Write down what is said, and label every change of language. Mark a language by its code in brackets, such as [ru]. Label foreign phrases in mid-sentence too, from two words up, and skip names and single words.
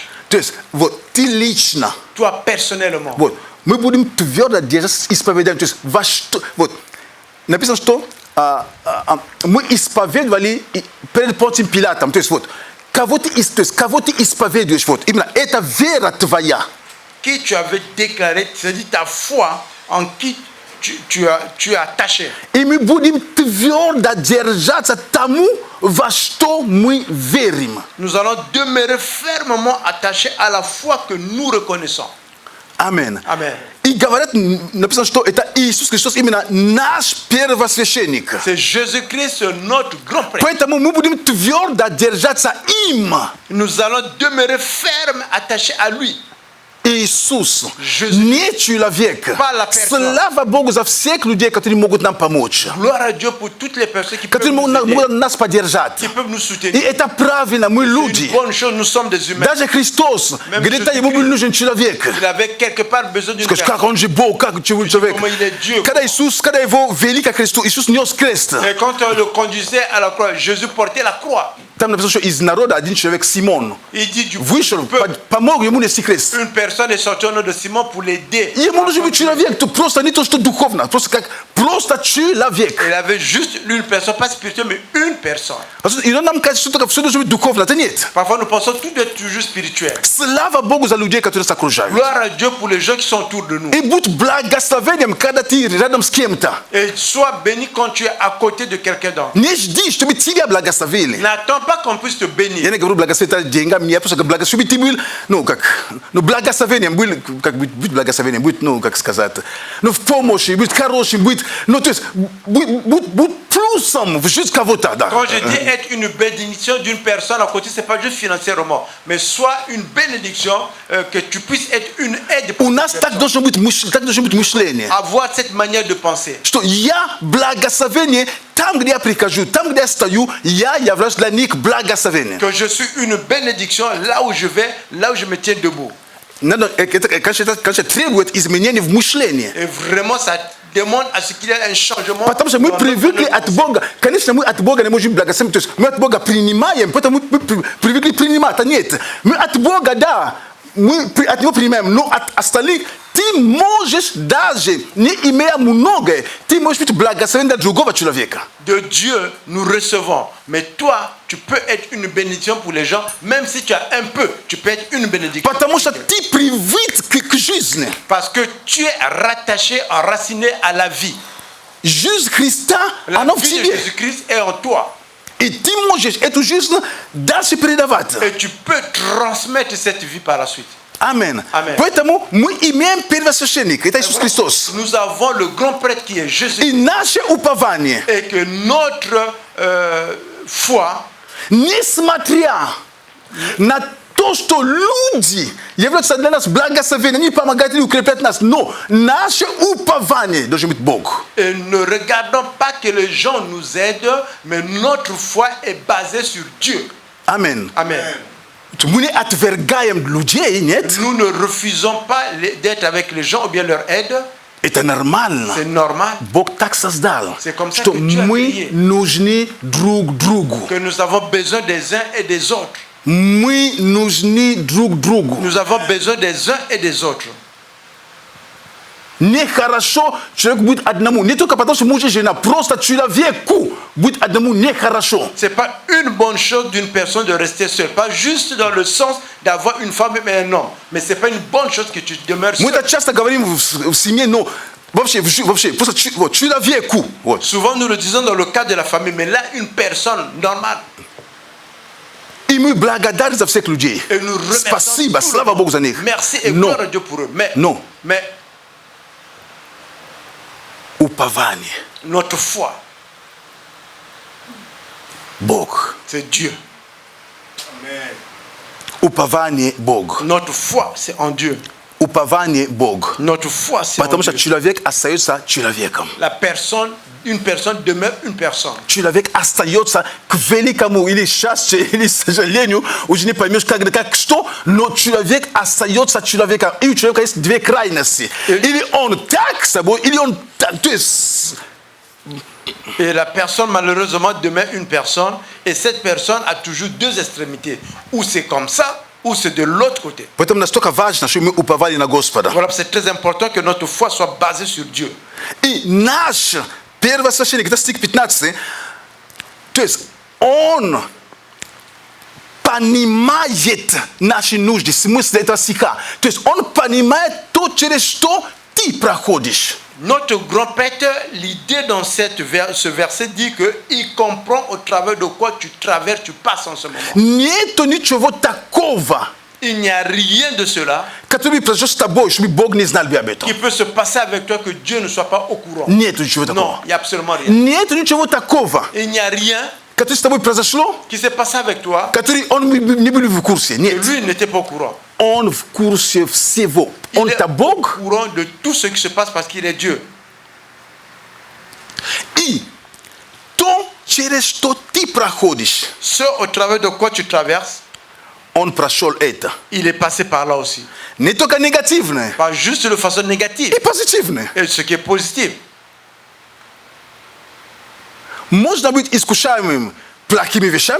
[ru] то есть вот ты лично, [fr] Toi, personnellement, [ru] вот мы будем твердо держаться исповедания. То есть во что, вот написано, что мы исповедовали перед Понтием Пилатом. То есть вот кого ты исповедуешь, вот именно это вера твоя. [fr] qui tu avais déclaré, c'est-à-dire ta foi en qui tu es attaché. [ru] И мы будем твердо держаться тому, во что мы верим. [fr] Nous allons demeurer fermement attachés à la foi que nous reconnaissons. [ru] Амен. [fr] Amen. [ru] И говорят, написано, что это Иисус Христос именно наш первосвященник. [fr] C'est Jésus-Christ, notre grand prêtre. [ru] Поэтому мы будем твердо держаться им. [fr] Nous allons demeurer fermes, attachés à lui. [ru] Иисус, [fr] Jésus. [ru] не человек. [fr] Pas la personne. [ru] Слава Богу за всех людей, которые могут нам помочь. [fr] Gloire à Dieu pour toutes les personnes qui peuvent [ru] Которые [fr] nous aider, [ru] могут нас поддержать. [fr] qui peuvent nous [ru] И [fr] soutenir. [ru] это правильно, мы [fr] C'est [ru] люди. [fr] une bonne chose, nous sommes des humains. [ru] Даже Христос, [fr] Même [ru] где-то ему был нужен человек. [fr] Il avait quelque part besoin d'une [ru] Скажешь, как [fr] personne. [ru] он же Бог, как человек. [fr] Comment il est Dieu. [ru] Когда его вели ко кресту, Иисус нес крест. [fr] Et quand on le conduisait à la croix, Jésus portait la croix. [ru] Там написано, что из народа один человек, Симон, [fr] Il dit du [ru] вышел, [fr] peuple, [ru] помог ему нести крест. [fr] une personne est sortie au nom de Simon pour l'aider. [ru] Ему нужен был человек, то просто не то, что духовно, просто человек. [fr] Il avait juste une personne, pas spirituelle, mais une personne. [ru] И он нам кажется, что все должно быть духовно, это нет. [fr] Parfois, nous pensons tout est toujours spirituel. [ru] Слава Богу за людей, которые нас окружают. [fr] Gloire à Dieu pour les gens qui sont autour de nous. [ru] И будь благословением, когда ты рядом с кем-то. [fr] Et sois béni quand tu es à côté de quelqu'un d'autre. [ru] Не жди, чтобы тебя благословили. [fr] N'attends pas qu'on puisse te bénir. [ru] Я не говорю благословить деньгами, я просто говорю благословить, ты был, благословением, был, быть благословением, быть, как сказать, в помощи, быть хорошим, быть, то есть, быть плюсом в жизнь кого-то, да. [fr] Quand je dis être une bénédiction d'une personne à côté, c'est pas juste financièrement, mais soit une bénédiction, que tu puisses être une aide pour [ru] У [fr] cette [ru] нас так [fr] personne. [ru] должно быть мышление, [fr] Avoir cette manière de penser. [ru] что я благословение, там, где я прихожу, там, где я стою, я являюсь для них благословением. [fr] Que je suis une bénédiction là où je vais, là où je me tiens debout. [ru] Конечно, требует изменения в мышлении. [fr] Et vraiment, ça demande à ce qu'il y ait un changement. [ru] Потому что мы привыкли от Бога, конечно, мы от Бога не можем благословить, то есть мы от Бога принимаем, потому мы привыкли принимать, а нет. Мы от Бога, да, мы от Него принимаем, но от остальных ты можешь даже, не имея много, ты можешь быть благословен для другого человека. [fr] De Dieu, nous recevons. Mais toi, tu peux être une bénédiction pour les gens, même si tu as un peu, tu peux être une bénédiction. [ru] Потому что ты привык к жизни. [fr] Parce que tu es rattaché, enraciné à la vie. [ru] Жизнь Христа, [fr] La [ru] она в [fr] vie de [ru] тебе. [fr] Jésus-Christ est en toi. [ru] И ты можешь эту жизнь дальше передавать. [fr] Et tu peux transmettre cette vie par la suite. [ru] Аминь. [fr] Amen. [ru] Поэтому мы имеем первосвященника, это Иисус Христос. [fr] Nous avons le grand prêtre qui est Jésus. [ru] И наше упование, [fr] Et que notre foi, [ru] несмотря на то, что люди являются для нас благословением, они помогают и укрепляют нас, но наше упование должен быть Бог. [fr] et ne regardons pas que les gens nous aident, mais notre foi est basée sur Dieu. [ru] Аминь. [fr] Amen. [ru] Мы не отвергаем людей, нет? [fr] Nous ne refusons pas d'être avec les gens ou bien leur aide. [ru] Это нормально. [fr] C'est normal [ru] Бог так создал, [fr] C'est comme ça [ru] что [fr] que Dieu a [ru] мы [fr] créé. [ru] нужны друг другу. [fr] que nous avons besoin des uns et des autres. [ru] Мы нужны друг другу. [fr] Nous avons besoin des uns et des autres. [ru] Нехорошо человек будет одному. Не только потому, что муж и жена, просто человеку будет одному нехорошо. [fr] C'est pas une bonne chose d'une personne de rester seule. Pas juste dans le sens d'avoir une femme et un homme. Mais c'est pas une bonne chose que tu demeures [ru] Мы [fr] seul. [ru] это часто говорим в семье, но вообще просто вот, человеку. Вот. [fr] Souvent nous le disons dans le cadre de la famille, mais là une personne normale. [ru] И мы благодарны за всех людей. [fr] Et nous remercions [ru] Спасибо, [fr] tout le [ru] слава [fr] monde. [ru] Богу за них. [fr] Merci et [ru] Но [fr] gloire à Dieu pour eux. Mais [ru] упование, [fr] notre foi, [ru] Бог. [fr] c'est Dieu. [ru] Упование Бог. [fr] Notre foi, c'est en Dieu. [ru] Упование Бог. [fr] Notre foi, c'est en [ru] Потому что [fr] Dieu. [ru] человек остается человеком. [fr] Une personne demeure une personne. [ru] Человек остается к великому или счастью, или сожалению, уже не поймешь как что, но человек остается человеком. И у человека есть две крайности. Или он так с собой, или он так. То есть [fr] Et la personne, malheureusement, demeure une personne. Et cette personne a toujours deux extrémités. Ou c'est comme ça, ou c'est de l'autre côté. [ru] поэтому настолько важно, что мы уповали на Господа. [fr] Voilà, c'est très important que notre foi soit basée sur Dieu. [ru] И наш первосвященник, это стих 15, то есть он понимает наши нужды, смысл этого стиха. То есть он понимает то, через что ты проходишь. [fr] Notre grand prêtre, l'idée dans ce verset dit qu'il comprend au travers de quoi tu traverses, tu passes en ce moment. [ru] Нету ничего такого, [fr] Il n'y a rien de cela [ru] который произойдет с тобой, чтобы Бог не знал бы об этом. [fr] qui peut se passer avec toi que Dieu ne soit pas au courant. [ru] Нету ничего [fr] Non, [ru] такого. [fr] il n'y a absolument rien. [ru] Нету ничего такого, [fr] Il n'y a rien [ru] которое с тобой произошло, [fr] qui s'est passé avec toi [ru] который он не был в курсе. [fr] et [ru] Нет. [fr] lui n'était pas au courant. [ru] Он в курсе всего. [fr] Il [ru] Он [fr] est [ru] это [fr] au [ru] Бог. [fr] courant de tout ce qui se passe parce qu'il est Dieu. [ru] И то, через что ты проходишь, [fr] Ce au travers de quoi tu traverses, [ru] он прошел это. [fr] il est passé par là aussi. [ru] Не только негативное, [fr] Pas juste de façon négative, [ru] и позитивное. [fr] et ce qui est positif. [ru] Можно быть искушаемым плохими вещами,